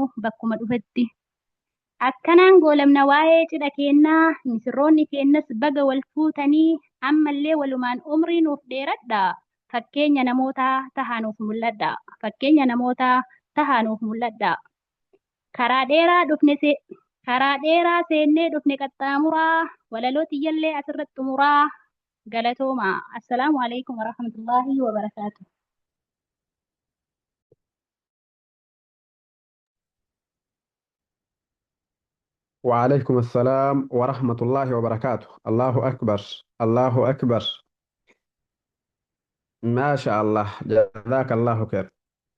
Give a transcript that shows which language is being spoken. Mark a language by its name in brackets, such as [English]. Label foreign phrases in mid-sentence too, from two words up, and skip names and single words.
[Oromo] bakkuma dhufetti akkanaan goolamna waa'ee cidha keenyaa misirroonni keenyas baga wal fuutanii ammallee walumaan umrii nuuf dheeradhaa fakkeenya namootaa tahaanuuf mul'adha fakkeenya namootaa tahaanuuf mul'adha karaa dheeraa seennee dhufne qaxxaamuraa walaloo tiyyallee asirratti xumuraa galatoomaa [Arabic] السلام عليكم ورحمة الله وبركاته وعليكم السلام ورحمة الله وبركاته. الله أكبر الله أكبر. ما شاء الله جزاك الله خير.